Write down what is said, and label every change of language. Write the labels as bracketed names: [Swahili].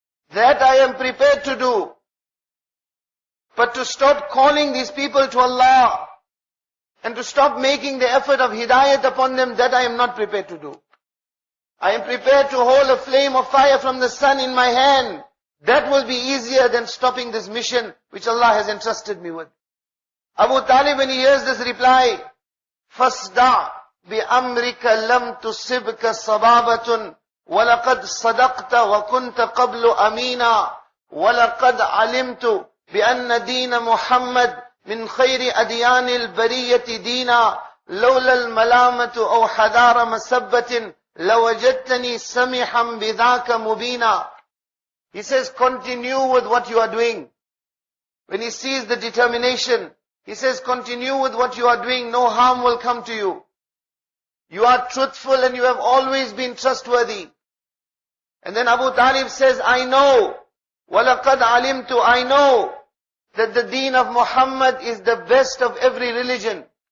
[English] That I am prepared to do. But to stop calling these people to Allah and to stop making the effort of hidayat upon them, that I am not prepared to do. I am prepared to hold a flame of fire from the sun in my hand. That will be easier than stopping this mission which Allah has entrusted me with. Abu Talib, when he hears this reply, [Arabic] فَاسْدَعْ بِأَمْرِكَ لَمْ تُصِبْكَ صَبَابَةٌ وَلَقَدْ صَدَقْتَ وَكُنْتَ قَبْلُ أَمِينًا وَلَقَدْ عَلِمْتُ بِأَنَّ دِينَ مُحَمَّدٍ مِنْ خَيْرِ أَدْيَانِ الْبَرِيَّةِ دِينًا لَوْلَا الْمَلَامَةُ أَوْ حَدَارَ مَسَبَّةٍ لَوَجَدْتَنِي سَمِحًا بِذَاكَ مُبِينًا. [English] He says, continue with what you are doing. When he sees the determination, he says, continue with what you are doing, no harm will come to you. You are truthful and you have always been trustworthy. And then Abu Talib says, I know, [Arabic] وَلَقَدْ عَلِمْتُ, [English] I know that the deen of Muhammad is the best of every religion.